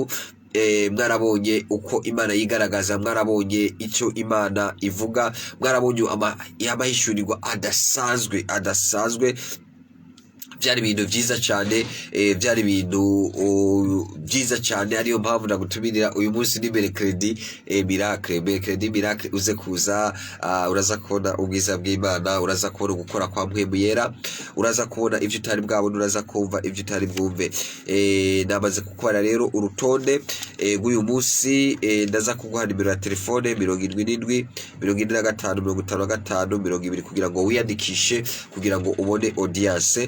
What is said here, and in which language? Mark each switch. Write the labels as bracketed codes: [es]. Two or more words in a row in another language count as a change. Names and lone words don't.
[rw] Mwarabonye uko Imana yigaragaza, mwarabonye icyo Imana ivuga, mwarabonye amahishurirwa adasanzwe. Byari ibintu byiza cyane, byari ibintu byiza cyane. Ariyo mpamvu nagutumirira uyu munsi ni mercredi miracle uze kuza, uraza kubona ubwiza bw'Imana, uraza kubona gukora kwa Mpwemu Yera, uraza kubona ibyo utari bwabona, uraza kumva ibyo utari bwumve. Namaze kukwara rero urutonde rw'uyu munsi. Ndaza kuguha nimero ya telefone 77 45 55 20 kugira ngo wiyandikishe, kugira ngo ubone audience.